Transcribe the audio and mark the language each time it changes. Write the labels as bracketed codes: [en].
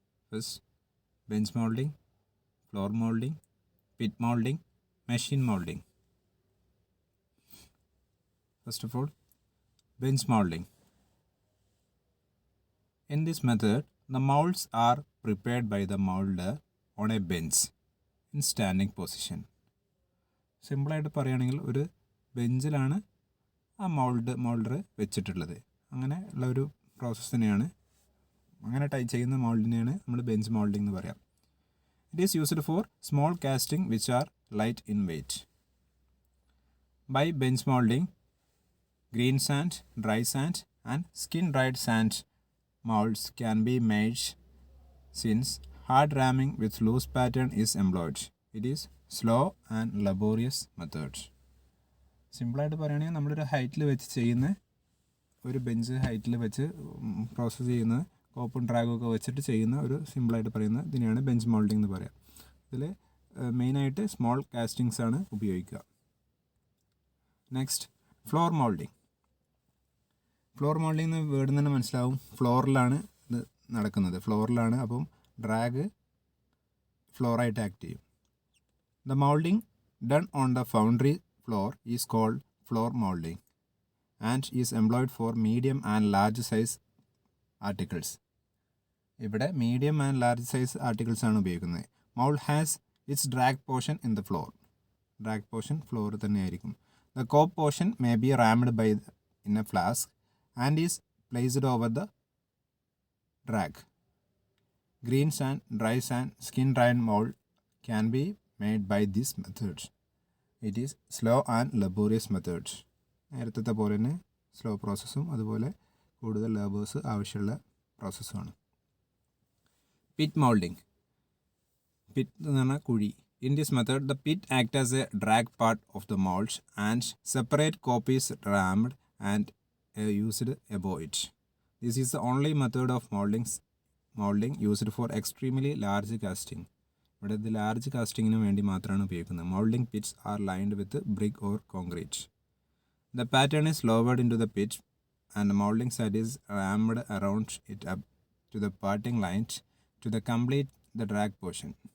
[en] First, bench molding, floor molding, pit molding, machine molding. First of all, bench molding. In this method, the molds are prepared by the molder on a bench in standing position. [ml] സിമ്പിളായിട്ട് പറയുകയാണെങ്കിൽ ഒരു ബെഞ്ചിലാണ് ആ moulder വെച്ചിട്ടുള്ളത്. അങ്ങനെ ഉള്ള ഒരു process തന്നെയാണ്, അങ്ങനെ ചെയ്യുന്ന മോൾഡിനെയാണ് നമ്മൾ ബെഞ്ച് മോൾഡിംഗ് എന്ന് പറയാം. [en] It is used for small casting which are light in weight. By bench moulding, green sand, dry sand and skin dried sand molds can be made since hard ramming with loose pattern is employed. It is slow and laborious method. [ml] സിമ്പിളായിട്ട് പറയുകയാണെങ്കിൽ നമ്മളൊരു ഹൈറ്റിൽ വെച്ച് ചെയ്യുന്ന ഒരു bench ഹൈറ്റിൽ വെച്ച് process ചെയ്യുന്ന കോപ്പും ഡ്രാഗും ഒക്കെ വെച്ചിട്ട് ചെയ്യുന്ന ഒരു സിമ്പിളായിട്ട് പറയുന്ന ഇതിനെയാണ് ബെഞ്ച് മോൾഡിംഗ് എന്ന് പറയാം. ഇതിൽ മെയിനായിട്ട് സ്മോൾ കാസ്റ്റിങ്സ് ആണ് ഉപയോഗിക്കുക. Next, floor moulding. Floor moulding എന്ന് വേർഡ് തന്നെ മനസ്സിലാവും, ഫ്ലോറിലാണ് ഇത് നടക്കുന്നത്, ഫ്ലോറിലാണ്. അപ്പം ഡ്രാഗ് ഫ്ലോറായിട്ട് ആക്ട് ചെയ്യും. [en] The moulding done on the foundry floor is called floor moulding and is employed for medium and large size articles. [ml] ഇവിടെ medium and large size articles ആണ് ഉപയോഗിക്കുന്നത്. [en] Mould has its drag portion in the floor. [ml] Drag portion floor തന്നെയായിരിക്കും. [en] The cope portion may be rammed by in a flask and is placed over the drag. Green sand, dry sand, skin dried mold can be made by this method. It is slow and laborious method. [ml] നേരത്തെ പോലെ തന്നെ slow പ്രോസസ്സും അതുപോലെ കൂടുതൽ labours ആവശ്യമുള്ള പ്രോസസ്സുമാണ്. Pit moulding. Pit എന്ന് പറഞ്ഞാൽ കുഴി. [en] In this method, the pit acts as a drag part of the mold and separate copies rammed and used above it. This is the only method of molding used for extremely large casting. [ml] ഇവിടെ ഇത് large കാസ്റ്റിങ്ങിന് വേണ്ടി മാത്രമാണ് ഉപയോഗിക്കുന്നത്. [en] Moulding pits are lined with brick or concrete. The pattern is lowered in to the pit and moulding side is rammed around it up to the parting lines to the complete the drag portion.